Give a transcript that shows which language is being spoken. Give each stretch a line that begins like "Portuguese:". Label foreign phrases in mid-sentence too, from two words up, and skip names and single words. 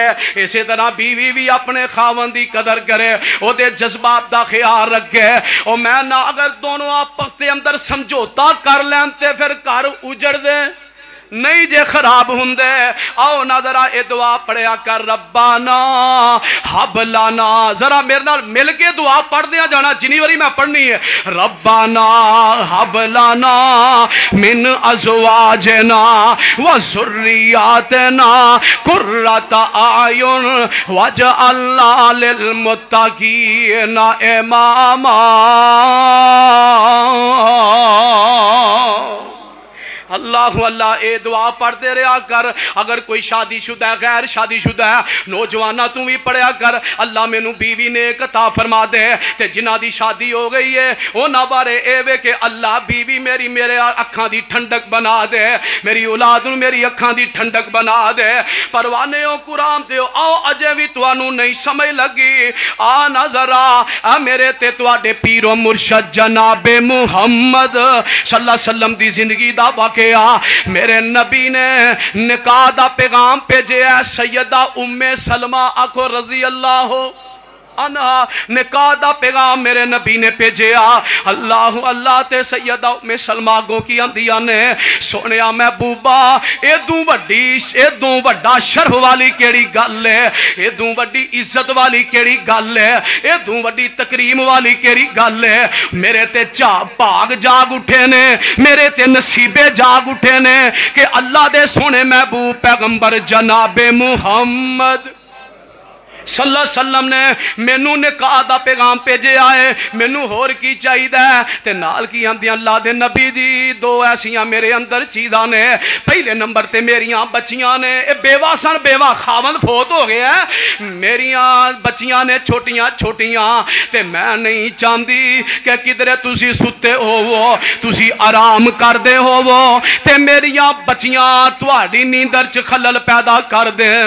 Punjabi: اسی طرح بیوی بھی اپنے خاوند دی قدر کرے, او دے جذبات دا خیال رکھے. او میں نہ اگر دونوں آپس دے اندر سمجھوتا کر لین تے پھر گھر اجڑ دے نہیں جے خراب ہوندے. آؤ نا ذرا اے دعا پڑھیا کر
Arabic: ربانا حب لنا,
Punjabi: ذرا میرے نال مل کے دعا پڑھ دیا جانا جنی واری میں پڑھنی ہے.
Arabic: ربانا حب لنا من ازواجنا وذریاتنا قرۃ اعین واجعلنا للمتقین اماما.
Punjabi: اللہ اللہ اے دعا پڑھتے رہا کر. اگر کوئی شادی شدہ ہے, غیر شادی شدہ ہے, نوجوانہ تو بھی پڑھیا کر اللہ میں نو بیوی نیک عطا فرما دے. تے جنہ دی شادی ہو گئی ہے اونا بارے اے وے کہ اللہ بیوی میری میرے اکھاں دی ٹھنڈک بنا دے, میری اولاد نو میری اکھاں دی ٹھنڈک بنا دے. پروانیوں قرآن تے آؤ اجے بھی توانو نہیں سمجھ لگی, آنا ذرا میرے تے تواڈے پیر و مرشد جناب محمد
Arabic: صلی اللہ علیہ وسلم
Punjabi: دی زندگی دا واقعہ. میرے نبی نے نکاح دا پیغام بھیجے ہے سیدہ ام سلمہ آکھو
Arabic: رضی اللہ عنہا,
Punjabi: نکاح دا پیغام میرے نبی نے بھیجیا. اللہ اللہ تے سیدہ ام سلمہ گو کی آندیاں نے سونیا محبوبہ ایدوں وڈا شرف والی کیڑی گل ہے, ایدوں وڈی عزت والی کیڑی گل ہے, ایدوں وڈی تکریم والی کیڑی گل ہے. میرے تے بھاگ جاگ اٹھے نے, میرے تے نصیبے جاگ اٹھے نے کہ اللہ دے سونے محبوب پیغمبر جناب محمد
Arabic: صلى الله عليه وسلم
Punjabi: نے مینوں نکاح دا پیغام بھیجیا ہے، مینوں ہور کی چاہیدا ہے? تے نال کی آندیاں اللہ دے نبی جی دو ایسیاں میرے اندر چیزاں نے. پہلے نمبر تے میریاں بچیاں نے، ایہ بیوہ سن، بیوہ خاوند فوت ہو گیا، میریاں بچیاں نے چھوٹیاں چھوٹیاں، تے میں نہیں چاہتی کہ کدھرے تسی ستے ہووو، تسی آرام کردے ہووو تے میریاں بچیاں تہاڈی نیندر چ خلل پیدا کر دین.